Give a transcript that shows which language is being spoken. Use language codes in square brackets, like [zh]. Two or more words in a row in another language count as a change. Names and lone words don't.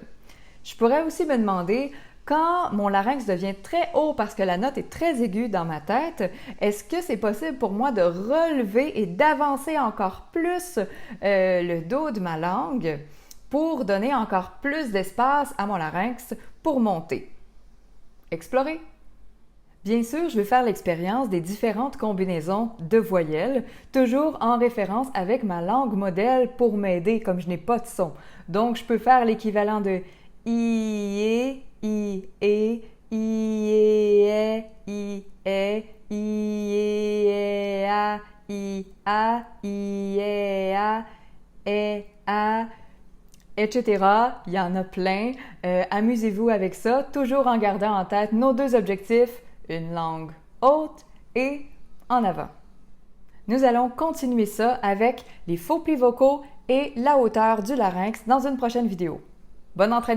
[fr] Je pourrais aussi me demander, quand mon larynx devient très haut parce que la note est très aiguë dans ma tête, est-ce que c'est possible pour moi de relever et d'avancer encore plus le dos de ma langue pour donner encore plus d'espace à mon larynx pour monter? Explorez! Bien sûr, je vais faire l'expérience des différentes combinaisons de voyelles, toujours en référence avec ma langue modèle pour m'aider, comme je n'ai pas de son. Donc, je peux faire l'équivalent de I, E, I, E, I, E, I, A, I, A, etc. Il y en a plein. Amusez-vous avec ça, toujours en gardant en tête nos deux objectifs, une langue haute et en avant. Nous allons continuer ça avec les faux plis vocaux et la hauteur du larynx dans une prochaine vidéo.